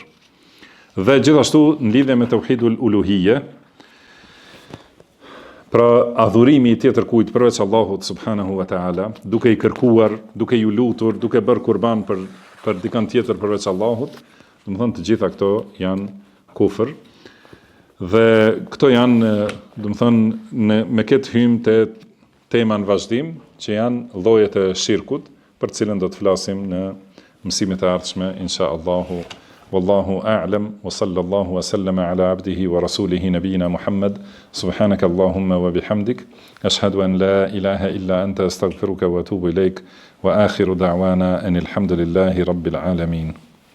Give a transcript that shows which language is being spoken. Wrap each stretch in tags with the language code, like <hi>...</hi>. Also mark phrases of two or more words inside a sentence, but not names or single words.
<sq>Dhe gjithashtu në lidhje me</sq> <ar>توحيد الألوهية,</ar> <sq>Pra adhurimi i tjetër kujt përveç Allahut</sq> <ar>سبحانه وتعالى,</ar> <sq>duke i kërkuar, duke ju lutur, duke bërë kurban për dikën tjetër përveç Allahut, do të thonë të gjitha këto janë kufër. Dhe këto janë, do të thonë, me këtë hym te tema në vazhdim, që janë llojet e shirkut, për të cilën do të flasim në mësimet e ardhshme</sq> <ar>إن شاء الله. والله أعلم وصلى الله وسلم على عبده ورسوله نبينا محمد سبحانك اللهم وبحمدك أشهد أن لا إله إلا أنت أستغفرك وأتوب إليك وآخر دعوانا أن الحمد لله رب العالمين</ar>